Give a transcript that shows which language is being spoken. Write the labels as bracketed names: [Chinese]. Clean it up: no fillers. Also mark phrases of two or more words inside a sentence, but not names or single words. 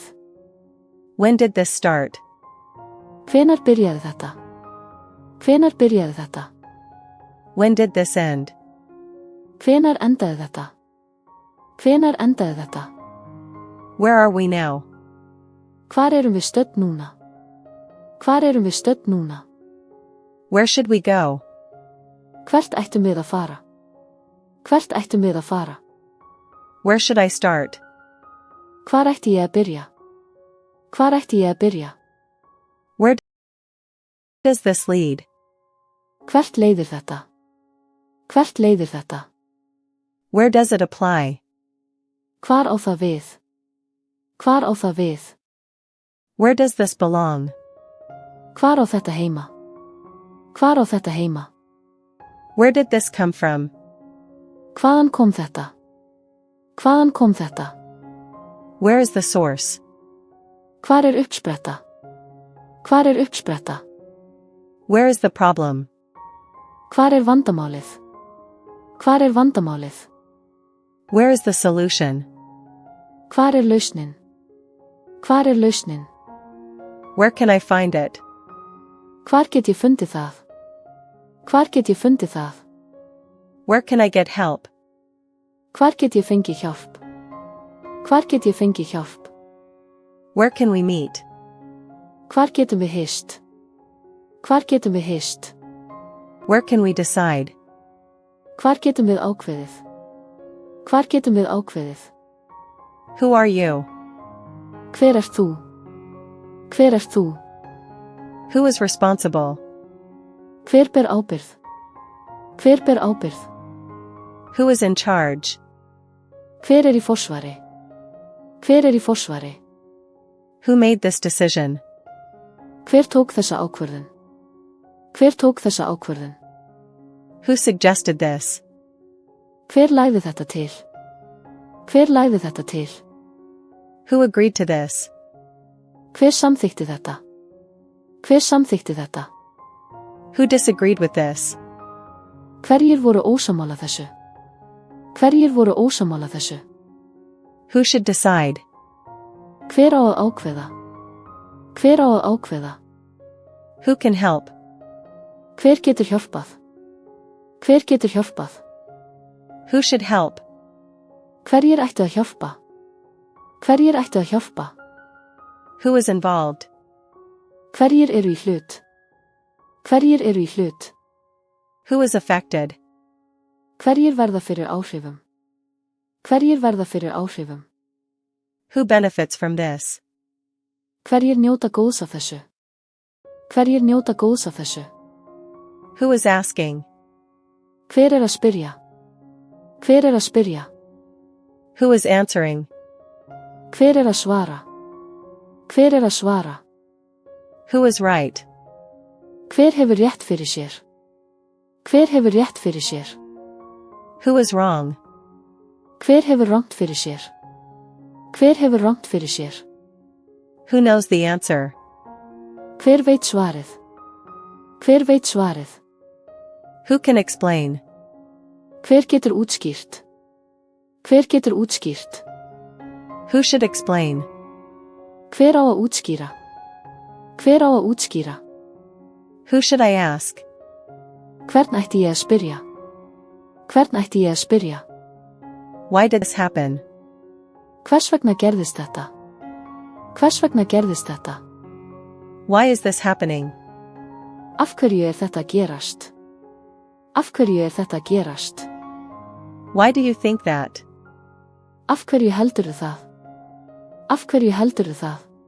[English] When did this start? [Icelandic] Hvenær byrjaði þetta? Hvenær byrjaði þetta? [English] When did this end? [Icelandic] Hvenær endaði þetta? Hvenær endaði þetta? [English] Where are we now? [Icelandic] Hvar erum við stödd núna? Hvar erum við stödd núna? [English] Where should we go? [Icelandic] Hvert ættum við að fara? Hvert ættum við að fara? [English] Where should I start? [Icelandic] Hvar ætti ég að byrja? Hvar ætti ég að byrja? [English] Where does this lead? [Icelandic] Hvert leiðir þetta? Hvert leiðir þetta? [English] Where does it apply? [Icelandic] Hvar á það við? Hvar á það við? [English] Where does this belong? [Icelandic] Hvar á þetta heima? Hvar á þetta heima? [English] Where did this come from? [Icelandic] Hvaðan kom þetta? Hvaðan kom þetta? [English] Where is the source? [Icelandic] Hvar uppspretta? Hvar uppspretta? [English] Where is the problem? [Icelandic] Hvar vandamálið? Hvar vandamálið? [English] Where is the solution? [Icelandic] Hvar lausnin? Hvar lausnin? [English] Where can I find it? [Icelandic] Hvar get ég fundið það? Hvar get ég fundið það? [English] Where can I get help? [Icelandic] Hvar get ég fengið hjálp? Hvar get ég fengið hjálp? [English] Where can we meet? [Icelandic] Hvar getum við hist? Hvar getum við hist? [English] Where can we decide? [Icelandic] Hvar getum við ákveðið? Hvar getum við ákveðið? [English] Who are you? [Icelandic] Hver ert þú? Hver ert þú? [English] Who is responsible? [Icelandic] Hver ber ábyrgð? Hver ber ábyrgð? [English] Who is in charge? [Icelandic] Hver í forsvari? Hver í forsvari? [English] Who made this decision? [Icelandic] Hver tók þessa ákvörðun? Hver tók þessa ákvörðun? [English] Who suggested this? [Icelandic] Hver lagði þetta til? Hver lagði þetta til? [English] Who agreed to this? [Icelandic] Hver samþykkti þetta? Hver samþykkti þetta? [English] Who disagreed with this? [Icelandic] Hverjir voru ósammála þessu? Hverjir voru ósammála þessu? [English] Who should decide? [Icelandic] Hver á að ákveða? Hver á að ákveða? [English] Who can help? [Icelandic] Hver getur hjálpað? Hver getur hjálpað? [English] Who should help? [Icelandic] Hverjir ættu að hjálpa? Hverjir ættu að hjálpa? [English] Who is involved? [Icelandic] Hverjir eru í hlut? Hverjir eru í hlut? [English] Who is affected? [Icelandic] Hverjir verða fyrir áhrifum? Hverjir verða fyrir áhrifum? [English] Who benefits from this? [Icelandic] Hverjir njóta góðs af þessu? Hverjir njóta góðs af þessu? [English] Who is asking? [Icelandic] Hver er að spyrja? Hver er að spyrja? [English] Who is answering? [Icelandic] Hver er að svara? Hver er að svara? [English] Who is right? [Icelandic] Hver hefur rétt fyrir sér? Hver hefur rétt fyrir sér? [English] Who is wrong? [Icelandic] Hver hefur rangt fyrir sér? Hver hefur rangt fyrir sér? [English] Who knows the answer? [Icelandic] Hver veit svarið? Hver veit svarið? [English] Who can explain? [Icelandic] Hver getur útskýrt? Hver getur útskýrt? [English] Who should explain? [Icelandic] Hver á að útskýra? Hver á að útskýra? [English] Who should I ask? [Icelandic] Hvern ætti ég að spyrja? Hvern ætti ég að spyrja? [English] Why did this happen? [Icelandic] Hvers vegna gerðist þetta? Hvers vegna gerðist þetta? [English] Why is this happening? [Icelandic] Af hverju er þetta að gerast? Af hverju er þetta að gerast? [English] Why do you think that? [Icelandic] Af hverju heldurðu það? Af hverju heldurðu það?